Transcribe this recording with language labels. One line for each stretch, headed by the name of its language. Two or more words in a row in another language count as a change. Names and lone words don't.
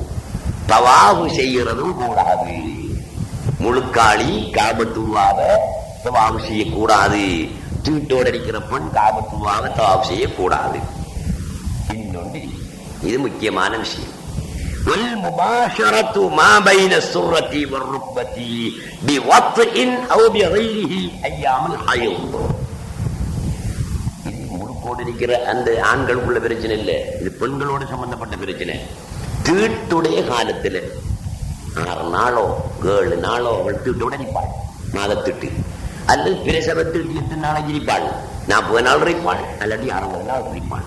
Tamil: தவாபு செய்யறதும் கூடாது. முழுக்காளி காபத்துவாவ தவாஃப் செய்யக்கூடாது. தீட்டோடு இருக்கிற பெண் காபத்துல்லாஹ் தவாஃப் செய்யக்கூடாது. இன்னொன்று, இது முக்கியமான விஷயம்,
Arabic: والمباشرة ما بين السرة والركبة بوطء أو بغيره أيام الحيض.
Tamil: இது முறுக்கோடு இருக்கிற அந்த ஆண்களுக்குள்ள பிரச்சனை இல்லை, இது பெண்களோடு சம்பந்தப்பட்ட பிரச்சனை. தீட்டுடைய காலத்துல 6 நாளோ 7 நாளோ அவள் தீட்டோட இருப்பாள், மாதத்திட்டு. அல்லது பிரசவத்தில் 8 நாளைக்கு இருப்பாள், 40 நாள் இருப்பாள், அல்லது 60 நாள் இருப்பாள்.